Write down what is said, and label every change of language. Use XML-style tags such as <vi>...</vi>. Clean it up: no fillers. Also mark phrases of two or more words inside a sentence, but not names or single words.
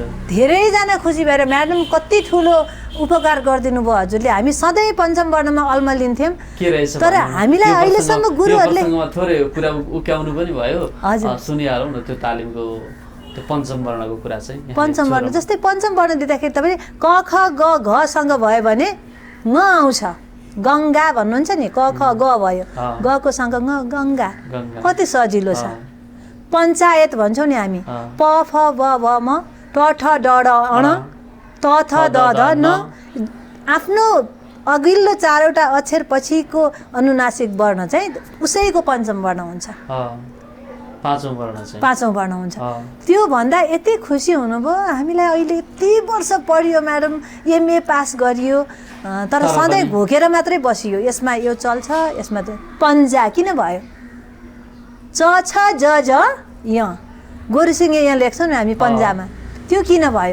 <ne>धेरैजना खुसी भएर म्याडम कति ठुलो उपकार गरिदिनु भयो हजुरले, हामी सधैँ पञ्चम वर्णमा अल्मलिन्थ्यौँ के रहेछ तर हामीलाई अहिलेसम्म गुरुहरूले थोरै कुरा उक्याउनु पनि भयो। हजुर सुनिहालौँ न त्यो तालिमको त्यो पञ्चम वर्णको कुरा चाहिँ। पञ्चम वर्ण जस्तै पञ्चम वर्ण दिँदाखेरि तपाईँले क ख ग घसँग भयो भने ङ आउँछ, गङ्गा भन्नुहुन्छ नि, क ख ग भयो, गको सँग ङ गङ्गा, कति सजिलो छ। पञ्चायत भन्छौँ नि हामी, प फ ब भ म ट ठ ड ढ अण त थ द ध न, आफ्नो अघिल्लो चारवटा अक्षर पछिको अनुनासिक वर्ण चाहिँ उसैको पञ्चम वर्ण हुन्छ, पाँचौँ वर्ण चाहिँ पाँचौँ वर्ण हुन्छ। त्यो भन्दा यति खुसी हुनुभयो, हामीलाई अहिले यति वर्ष पढियो म्याडम, एमए पास गरियो तर सधैँ घोकेर मात्रै बसियो, यसमा यो चल्छ यसमा त पन्जा किन भयो, च छ ज ज य गोरुसिङे यहाँ लेख्छौँ नि हामी पन्जामा, त्यो किन भयो।</ne>